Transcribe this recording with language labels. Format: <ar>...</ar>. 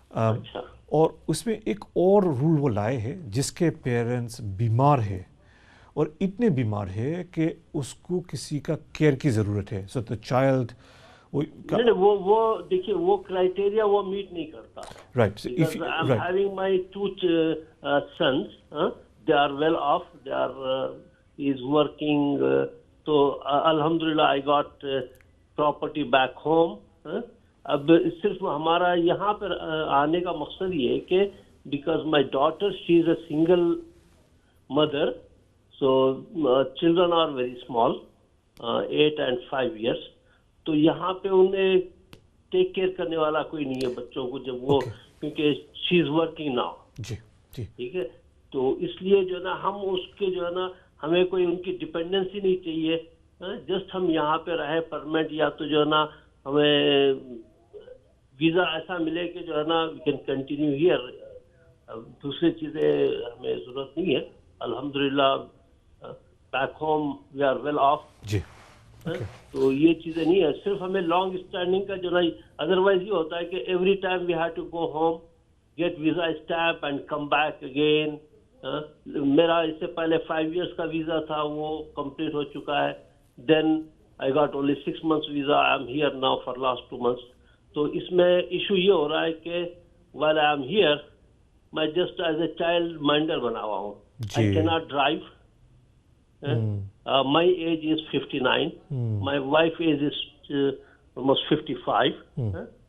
<ur>अच्छा. اور اس میں ایک اور رول وہ لائے ہیں جس کے پیرنٹس بیمار ہے اور اتنے بیمار ہے کہ اس کو کسی کا کیئر کی ضرورت ہے.</ur> <en>so the child</en> <ur>نہیں وہ دیکھیے وہ کرائٹیریا وہ میٹ نہیں کرتا. Right.</ur> <en>Because I'm having my two sons, they are well off, they are is working, so alhamdulillah I got property back home.</en> <ur>اب صرف ہمارا یہاں پر آنے کا مقصد یہ ہے کہ</ur> <en>because my daughter she is a single mother, so children are very small 8 and 5 years,</en> <ur>تو یہاں پہ انہیں ٹیک کیئر کرنے والا کوئی نہیں ہے بچوں کو جب وہ, کیونکہ</ur> <en>She is working now.</en> <ur>جی جی ٹھیک ہے, تو اس لیے جو ہے نا ہم اس کے جو ہے نا ہمیں کوئی ان کی ڈپینڈنسی نہیں چاہیے. جسٹ ہم یہاں پہ رہے پرمنٹ, یا تو جو ہے نا ہمیں ویزا ایسا ملے کہ جو ہے نا</ur> <en>We can continue here.</en> <ur>دوسری چیزیں ہمیں ضرورت نہیں ہے.</ur> <en>الحمدللہ back home we are well off.</en> <ur>جی تو یہ چیزیں نہیں ہے. صرف ہمیں</ur> <en>long standing کا جو نا, ادروائز</en> <ur>یہ ہوتا ہے کہ</ur> <en>Every time we have to go home, get visa stamp and come back again.</en> <ur>میرا اس سے پہلے 5 years کا ویزا تھا, وہ کمپلیٹ ہو چکا ہے.</ur> <en>Then I got only 6 months visa. I am here now for last 2 months.</en> <ur>تو اس میں ایشو یہ ہو رہا ہے کہ</ur> <en>while I am here,</en> <ur>میں</ur> <en>just as a child minder</en> <ur>بنا ہوا ہوں.</ur> <en>I cannot drive. My age is 59. My wife age is almost 55.</en>